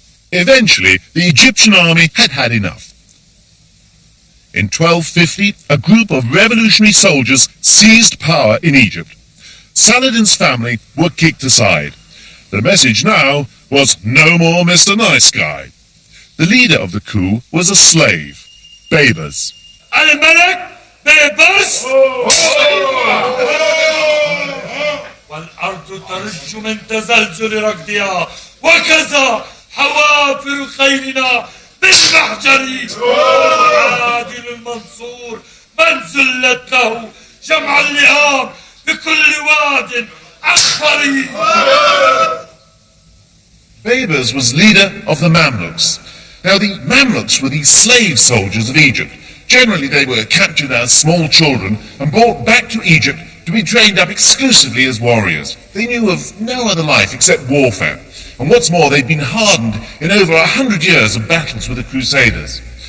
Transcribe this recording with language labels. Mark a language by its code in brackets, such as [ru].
[en] Eventually, the Egyptian army had had enough. In 1250, a group of revolutionary soldiers seized power in Egypt. Saladin's family were kicked aside. The message now was no more Mr. Nice Guy. The leader of the coup was a slave, Baybars. [ar] الملك بيبرس والأرض ترج من تزلزل ركضها وكذا حوافر خيلنا بالمحجر عادل المنصور من زلت له جمع اللئام بكل واد أخضر. [en] Baybars was leader of the Mamluks. Now the Mamluks were these slave soldiers of Egypt. Generally they were captured as small children and brought back to Egypt to be trained up exclusively as warriors. They knew of no other life except warfare. And what's more, they'd been hardened in over 100 years of battles with the Crusaders.